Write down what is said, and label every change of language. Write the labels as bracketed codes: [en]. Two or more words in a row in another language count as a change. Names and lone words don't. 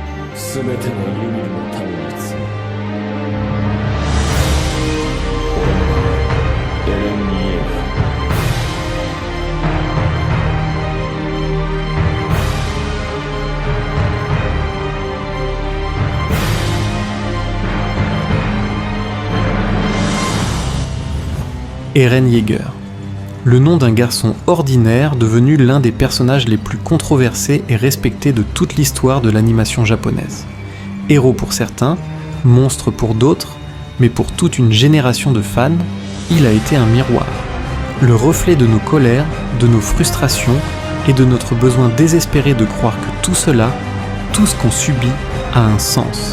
[ja] 全てのユミルの民に告ぐ。俺はエレン・イエーガー。 [fr] Eren Yeager, le nom d'un garçon ordinaire devenu l'un des personnages les plus controversés et respectés de toute l'histoire de l'animation japonaise. Héros pour certains, monstre pour d'autres, mais pour toute une génération de fans, il a été un miroir. Le reflet de nos colères, de nos frustrations et de notre besoin désespéré de croire que tout cela, tout ce qu'on subit, a un sens.